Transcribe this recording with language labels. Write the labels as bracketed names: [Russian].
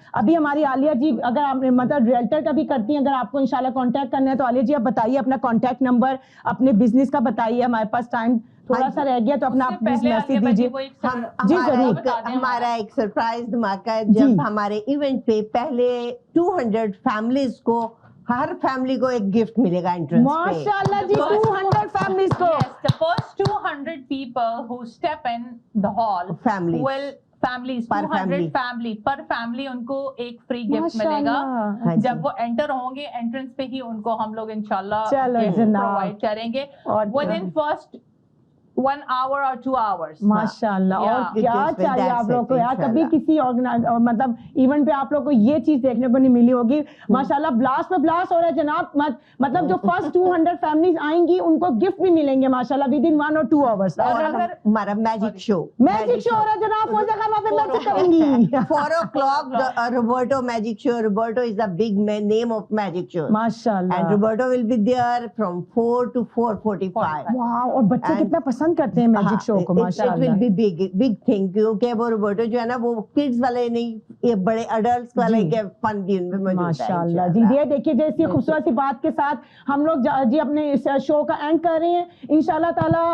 [Urdu] ابھی ہماری عالیہ جی اگر آپ مطلب ریئلٹر کا بھی کرتی ہیں, اگر آپ کو انشاءاللہ کانٹیکٹ کرنا ہے تو عالیہ جی آپ بتائیے اپنا کانٹیکٹ نمبر, اپنے بزنس کا بتائیے, ہمارے پاس ٹائم تھوڑا سا رہ گیا تو اپنا آپ پلیز میسج دیجیے. جی ضرور, ہمارا ایک سرپرائز دھماکہ ہے, جب ہمارے ایونٹ پہ پہلے 200 فیملیز کو, ہر فیملی کو ایک گفٹ ملے گا انٹرنس پہ. ماشاءاللہ جی 200 فیملیز کو, [English] the first 200 people who step in the hall will families 200 family per family [Urdu] ان کو ایک فری گفٹ ملے گا. جب وہ انٹر ہوں گے انٹرنس پہ ہی ان کو ہم لوگ انشاءاللہ پرووائڈ کریں گے [English] within first 1 hour or 2 hours. [Urdu] ماشاءاللہ. اور کیا چاہیے آپ لوگ کو یار, کبھی کسی مطلب ایونٹ پہ آپ لوگ کو یہ چیز دیکھنے کو نہیں ملی ہوگی ماشاءاللہ. بلاسٹ پہ بلاسٹ ہو رہا ہے جناب, مطلب جو فرسٹ 200 فیملیز آئیں گی ان کو گفٹ بھی ملیں گے ماشاءاللہ [English] Within 1 or 2 hours. [Urdu] اور ہمارا میجک شو ہو رہا ہے جناب, فوزیہ خان وہاں پہ میں سے کہوں گی [English] 4 o'clock Roberto magic show. Roberto is the big name of magic show [Urdu] ماشاءاللہ, [English] and Roberto will be there from 4 to 4:45. [Urdu] واو, اور بچے کتنا پسند کرتے ہیں میجک شو کو ماشاءاللہ. [English] It will be big thing, [Urdu] کیونکہ وہ روبرٹو جو ہے نا وہ کڈز والے نہیں, یہ بڑے ایڈلٹس والے کے فن بھی ان میں موجود ہے ماشاءاللہ. جی یہ دیکھیے جیسی خوبصورت سی بات کے ساتھ ہم لوگ جی اپنے اس شو کا اینڈ کر رہے ہیں انشاءاللہ تعالیٰ.